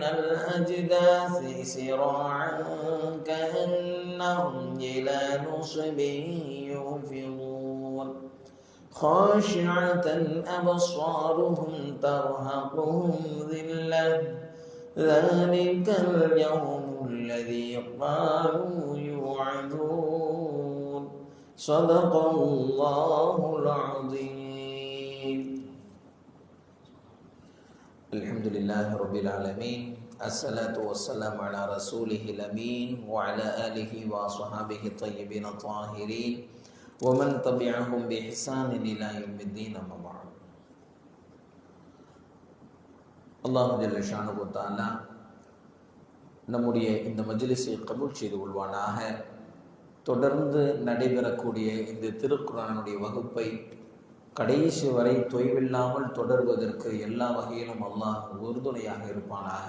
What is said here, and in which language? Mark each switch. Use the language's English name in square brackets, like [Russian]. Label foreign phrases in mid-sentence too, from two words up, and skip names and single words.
[Arabic] الأجداث سراعا كأنهم إلى نصب يوفضون خاشعة أبصارهم ترهقهم ذلة ذلك اليوم الذي قالوا يوعدون صدق الله العظيم. الحمد لله رب العالمين الصلاة والسلام على رسوله الأمين وعلى آله وصحابه الطيبين الطاهرين ومن تبعهم بإحسان إلى يوم الدين أما بعد. الله جل شأنه تعالى [Tamil] நம்முடைய இந்த மஜ்லிஸை கபூல் செய்து கொள்வானாக. தொடர்ந்து நடைபெறக்கூடிய இந்த திருக்குர்ஆனுடைய வகுப்பை கடைசி வரை தொய்வில்லாமல் தொடர்வதற்கு எல்லா வகையிலும் அல்லாஹ் உறுதுணையாக இருப்பானாக.